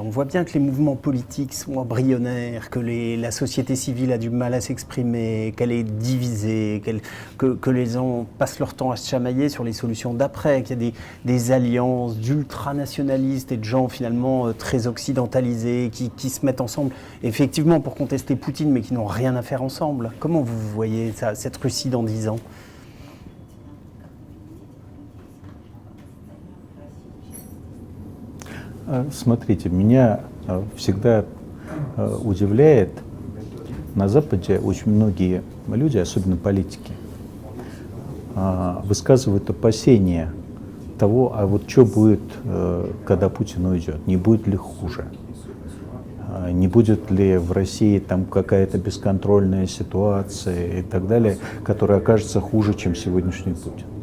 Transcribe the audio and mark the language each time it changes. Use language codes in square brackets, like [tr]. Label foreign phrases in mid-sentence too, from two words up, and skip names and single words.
[fr] On voit bien que les mouvements politiques sont embryonnaires, que la société civile a du mal à s'exprimer, qu'elle est divisée, que les gens passent leur temps à se chamailler sur les solutions d'après, qu'il y a des alliances d'ultranationalistes et de gens finalement très occidentalisés qui se mettent ensemble, effectivement pour contester Poutine, mais qui n'ont rien à faire ensemble. Comment vous voyez cette Russie dans 10 ans? [ru] Смотрите, меня всегда удивляет, на Западе очень многие люди, особенно политики, высказывают опасения того, а вот что будет, когда Путин уйдет, не будет ли хуже, не будет ли в России там какая-то бесконтрольная ситуация и так далее, которая окажется хуже, чем сегодняшний Путин.